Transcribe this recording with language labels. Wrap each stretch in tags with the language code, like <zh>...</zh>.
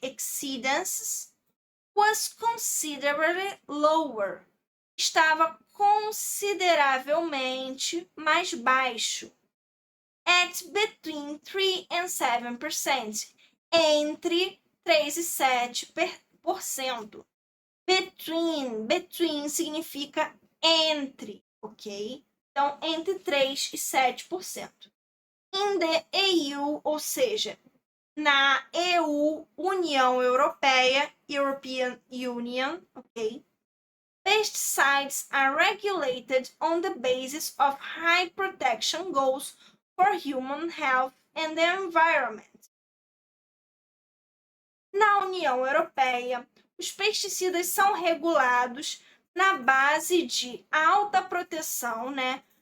<en>Exceedances, was considerably lower.</en> <pt>Estava consideravelmente mais baixo.</pt> <en>At between 3% and 7%.</en> <pt>Entre 3% e 7%. Between significa entre, ok? Então, entre 3% e 7%.</pt> <en>In the EU,</en> <pt>ou seja, na EU, União Europeia,</pt> <en>European Union,</en> <pt>ok?</pt> <en>Pesticides are regulated on the basis of high protection goals for human health and the environment.</en> <pt>Na União Europeia, os pesticidas são regulados na base de alta proteção, né?</pt>